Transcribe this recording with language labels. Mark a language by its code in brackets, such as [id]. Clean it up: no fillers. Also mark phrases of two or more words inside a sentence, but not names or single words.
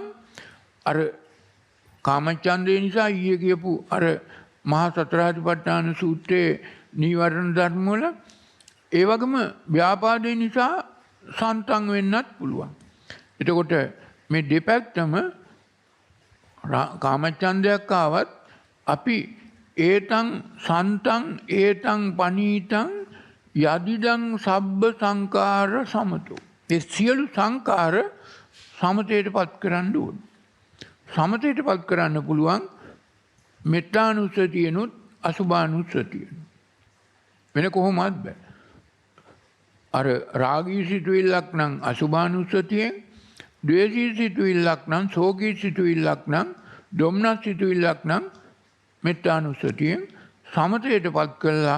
[si] අර කාමච්ඡන්දේ නිසා ඊයේ කියපු අර මහා සතරාතිපට්ඨාන සූත්‍රයේ නීවරණ ධර්ම වල ඒ වගේම ව්‍යාපාදේ නිසා සන්තං වෙන්නත් පුළුවන්. එතකොට මේ දෙපැත්තම කාමච්ඡන්දයක් ආවත් අපි [pi] ඒතං සන්තං ඒතං පනීතං යදිදං සබ්බ සංකාර සමතෝ. [si] ඒ සියලු සංකාර සමතේටපත් කරන්න ඕනේ. සමතේටපත් කරන්න පුළුවන් මෙත්තානුස්සතියනොත් අසුභානුස්සතියනොත්. වෙන කොහොමවත් බෑ. අර රාගී සිතුවිල්ලක් නම් අසුභානුස්සතියෙන්, ද්වේෂී සිතුවිල්ලක් නම්, ශෝකී සිතුවිල්ලක් නම්, දොම්නස් සිතුවිල්ලක් නම් මෙත්තානුස්සතියෙන් සමතේටපත් කළා.